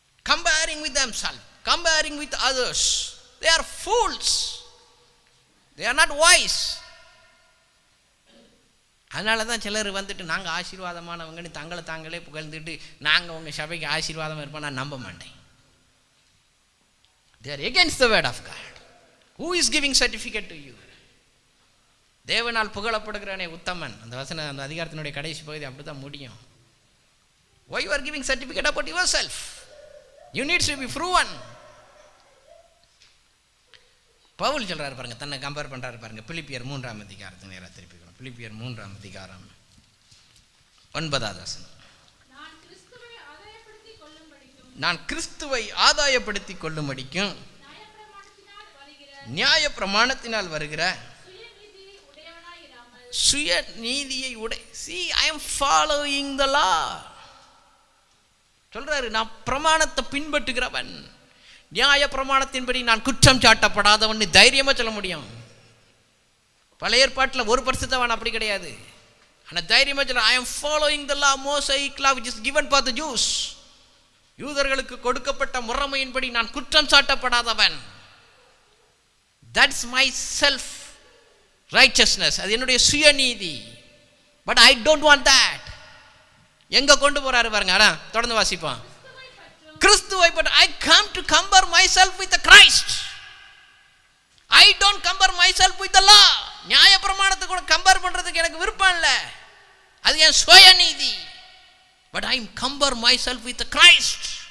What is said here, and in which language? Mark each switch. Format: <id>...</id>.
<en>Comparing with themselves, comparing with others, they are fools. They are not wise.</en> <ta>அதனால தான் சிலர் வந்துட்டு நாங்கள் ஆசீர்வாதமானவங்கன்னு தங்களை தாங்களே புகழ்ந்துட்டு நாங்கள் உங்கள் சபைக்கு ஆசீர்வாதமாக இருப்போம். நான் நம்ப மாட்டேன்.</ta> <en>They are against the word of God. Who is giving certificate to you?</en> <ta>தேவனால் புகழப்படுகிறவனே உத்தமன். அந்த வசனம், அந்த அதிகாரத்தினுடைய கடைசி பகுதி அப்படி தான் முடியும்.</ta> <en>Why you are giving certificate about yourself? You need to be proven.</en> <ta>Pavul சொல்கிறாரு பாருங்க, தன்னை கம்பேர் பண்ணுறாரு பாருங்க. பிலிப்பியர் 3 நேராக திருப்பிக்கணும். பிலிப்பியர் 3 9 வசனம். நான் கிறிஸ்துவை ஆதாயப்படுத்தி கொள்ளும்படிக்கும் நியாய பிரமாணத்தினால் வருகிற சுய நீதியை</ta> <en>See, I am following the law.</en> <ta>சொல்றாரு, நான் பிரமாணத்தை பின்பற்றுகிறவன், நியாய பிரமாணத்தின்படி நான் குற்றம் சாட்டப்படாதவன் தைரியமா சொல்ல முடியும். பழைய ஏற்பாட்டில் ஒரு பரிசுத்தவான் அப்படி கிடையாது. ஆனால் தைரியமா சொல்ல,</ta> <en>I am following the law, Mosaic law which is given for the Jews.</en> <ta>யூதர்களுக்கு கொடுக்கப்பட்ட முறைமையின்படி நான் குற்றம் சாட்டப்படாதவன்.</ta> <en>That's my self righteousness.</en> <ta>அது என்னுடைய சுயநீதி.</ta> <en>But I don't want that.</en> <ta>எங்க கொண்டு போறாரு பாருங்க. தொடர்ந்து வாசிப்போம். கிறிஸ்துவை பற்றி</ta> <en>I come to compare myself with the Christ. I don't compare myself with the law.</en> <ta>நியாய பிரமாணத்தை கூட கம்பேர் பண்றதுக்கு எனக்கு விருப்பம் இல்லை. அது என் சுயநீதி.</ta> <en>But I compare myself with the Christ.</en>